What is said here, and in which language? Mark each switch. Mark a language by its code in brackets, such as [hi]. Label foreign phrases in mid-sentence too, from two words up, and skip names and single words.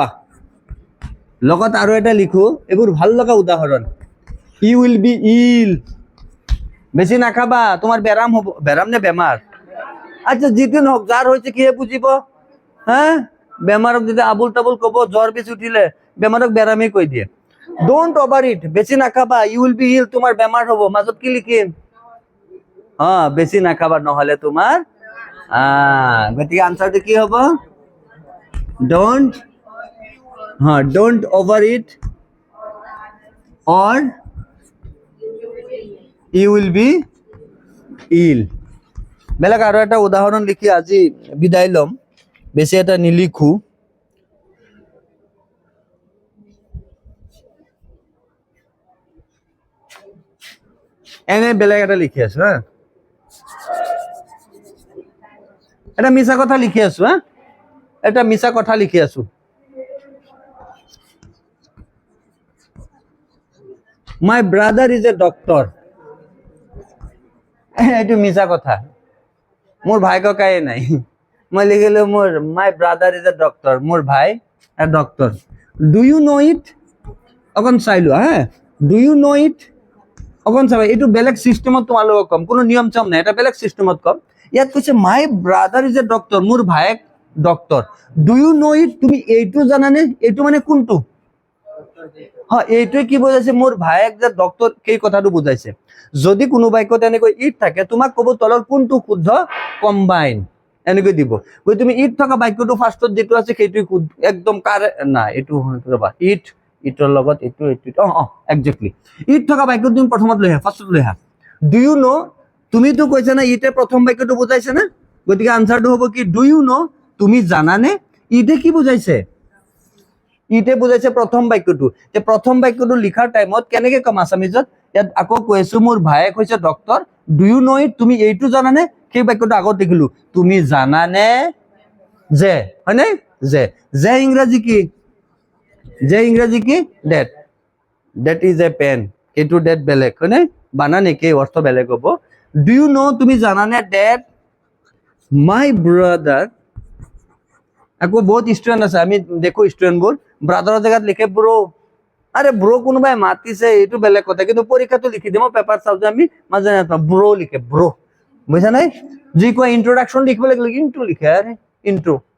[as] লগত আৰু এটা লিখো, এইবোৰ ভাল লগা উদাহৰণ, [en] you will be ill, [as] বেছি নাখাবা তোমাৰ বেৰাম হ'ব, বেৰাম নে বেমাৰ, আচ্ছা যিটো নহওক, যাৰ হৈছে কিহে বুজিব, হা বেমাৰক যদি আবুল তাবুল কব, জ্বৰ বেছি উঠিলে বেমাৰক বেৰামে কৈ দিয়ে। [en] don't over eat, [as] বেছি নাখাবা, [en] you will be ill, [as] তোমাৰ বেমাৰ হ'ব, মাজত কি লিখিম, বেছি নাখাবা নহলে তোমাৰ গতিকে আনসাৰটো কি হ'ব, [en] don't, don't over eat or you will be ill। [as] বেলেগ আৰু এটা উদাহৰণ লিখি আজি বিদায় লম, বেছি এটা নিলিখো। এনে বেলেগ এটা লিখি আছো, হা এটা মিছা কথা লিখি আছো, এটা মিছা কথা লিখি আছো। [en] My brother is a doctor, [as] এইটো মিছা কথা, মোৰ ভাই ককাই নাই, মই লিখিলো মোৰ [en] my brother is a doctor, [as] মোৰ ভাই ডক্টৰ। [en] do you know it, [as] অকণ চাইলো, [en] do you know it, [as] অকণ চাবা, এইটো বেলেগ চিষ্টেমত তোমালোকক কম, কোনো নিয়ম চম নাই, এটা বেলেগ চিষ্টেমত কম। ইয়াত কৈছে [en] my brother is a doctor, [as] মোৰ ভাইক ডক্টৰ। [en] do you know it, [as] তুমি এইটো জানানে, এইটো মানে কোনটো, এইটোৱে কি বুজাইছে, মোৰ ভাইক যে ডক্টৰ, সেই কথাটো বুজাইছে। যদি কোনো বাক্যত এনেকৈ ইট থাকে, তোমাক ক'ব তলৰ কোনটো শুদ্ধ, কম্বাইন, এনেকৈ দিব। তুমি ইট থকা বাক্যটো ফাৰ্ষ্টত যিটো আছে সেইটো একদম নাই, এইটো ৰবা, ইট, ইটৰ লগত এইটো এইটো, একজেক্টলি ইট থকা বাক্যটো তুমি প্ৰথমত লৈ আহা, ফাৰ্ষ্টত লৈ আহা। [en] do you know, [as] তুমিতো কৈছা না ইটে প্ৰথম বাক্যটো বুজাইছে না, গতিকে আনসাৰটো হ'ব কি, [en] do you know, [as] তুমি জানানে, ইটে কি বুজাইছে, ইটে বুজাইছে প্ৰথম বাক্যটো। প্ৰথম বাক্যটো লিখাৰ টাইমত কেনেকে কম আছামিজত, ইয়াত আকৌ কৈ আছো মোৰ ভাইক হৈছে ডক্টৰ, [en] do you know it, [as] তুমি এইটো জানানে, সেই বাক্যটো আগত দেখিলো, তুমি জানানে যে, হয়নে, যে ইংৰাজী কি, যে ইংৰাজী কি, ডেট, [en] that is a pen, [as] এইটো ডেট বেলেগ, হয়নে, বানান একে, অৰ্থ বেলেগ হ'ব। [en] do you know, [as] তুমি জানানে [en] that my brother, [as] আকৌ বহুত ষ্টুডেণ্ট আছে, আমি দেখো ষ্টুডেণ্টবোৰ ব্ৰাদাৰৰ জেগাত লিখে ব্ৰ, আৰে ব্ৰ কোনোবাই মাতিছে এইটো বেলেগ কথা, কিন্তু পৰীক্ষাটো লিখি দিম, পেপাৰ চাওঁ যে আমি মাজে ব্ৰ লিখে, ব্ৰ, বুজিছা নাই, যি কয় ইন্ট্ৰডাকশ্যন লিখিব লাগিলে ইন্ট্ৰ লিখে, আৰে ইন্ট্ৰ।